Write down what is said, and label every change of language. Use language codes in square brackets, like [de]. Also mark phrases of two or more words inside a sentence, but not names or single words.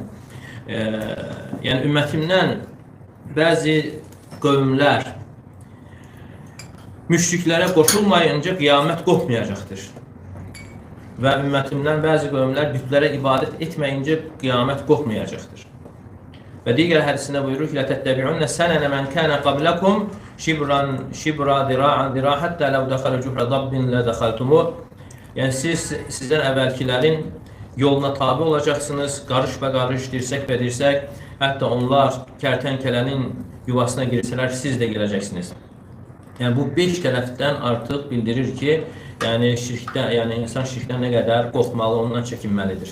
[az] Yəni ümmətimdən bəzi qövmlər müşriklərə qoşulmayınca qiyamət qopmayacaqdır. Və ümmətimdən bəzi qövmlər bütlərə ibadət etməyincə qiyamət qopmayacaqdır. Və digər hədisində buyurur ki, [ar] لَتَتَّبِعُنَّ سَنَنَ مَنْ كَانَ قَبْلَكُمْ شِبْرًا دِرَاعًا دِرَاعًا حَتَّى لَوْ دَخَلُ جُحْرَ ضَبٍّ لَدَخَلْتُمُ. [az] Yəni siz sizdən əvvəlkilərin yoluna tabi olacaqsınız, qarış-qarış, dirsək, hətta onlar kərtənkələnin yuvasına girsələr, siz də girəcəksiniz. Yəni bu 5 tərəfdən artıq bildirir ki, yəni insan şirkdən nə qədər qorxmalı, ondan çəkinməlidir.